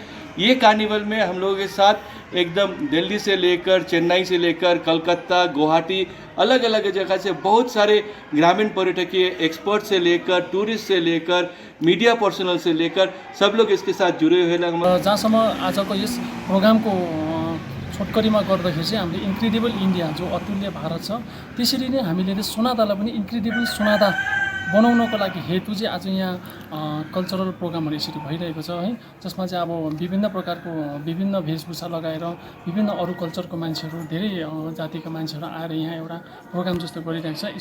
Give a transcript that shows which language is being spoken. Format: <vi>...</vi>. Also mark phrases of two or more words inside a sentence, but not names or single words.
<hi>ये कार्निवल में हम लोगों के साथ एकदम दिल्ली से लेकर, चेन्नई से लेकर, कलकत्ता, गुवाहाटी, अलग अलग जगह से बहुत सारे ग्रामीण पर्यटकीय एक्सपर्ट से लेकर, टूरिस्ट से लेकर,</hi> <en>media personnel</en> <hi>से लेकर सब लोग इसके साथ जुड़े हुए हैं।</hi> <ne>जहाँसम्म आजको यस प्रोग्रामको छोटकरीमा गर्दाखेरि चाहिँ हामीले इन्क्रेडिबल इन्डिया जो अतुल्य भारत छ, त्यसरी नै हामीले सोनादालाई पनि इन्क्रेडिबल सोनादा बनाउनको लागि हेतु चाहिँ आज यहाँ</ne> <en>cultural programहरू</en> <ne>यसरी भइरहेको छ है, जसमा चाहिँ अब विभिन्न प्रकारको विभिन्न वेशभूषा लगाएर विभिन्न अरू कल्चरको मान्छेहरू, धेरै जातिका मान्छेहरू आएर यहाँ एउटा प्रोग्राम जस्तो गरिरहेको छ।</ne>